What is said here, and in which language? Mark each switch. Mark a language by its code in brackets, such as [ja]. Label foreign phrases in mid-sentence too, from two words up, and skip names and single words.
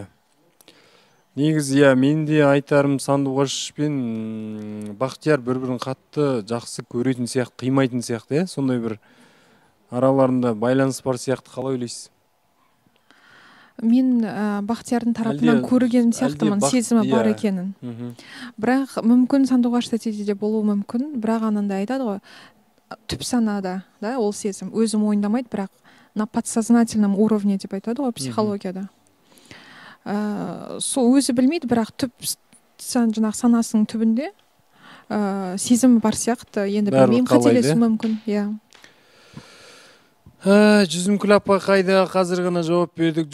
[kk] Негізі, мен де айтарым, Сандуғаш пен Бақтияр бір-бірін қатты жақсы көретін сияқты, қимайтын сияқты, сондай бір араларында байланыс бар сияқты. Қалай ойлайсыз? Мен Бақтиярдың тарапынан көрген сияқтымын, сезімі бар екенін. Бірақ мүмкін Сандуғаш Тәтеде де болуы мүмкін, бірақ анандай айтады ғой, түп санада, ол сезім өзім мойындамайды, бірақ [ru] на подсознательном уровне [kk] деп айтады ғой психологияда. Сол өзі білмейді, бірақ түп жаңағы санасының түбінде сезімі бар сияқты. Енді білмеймін, қателесу мүмкін. Жүзімкүл апа қайда? Қазір ғана жауап бердік.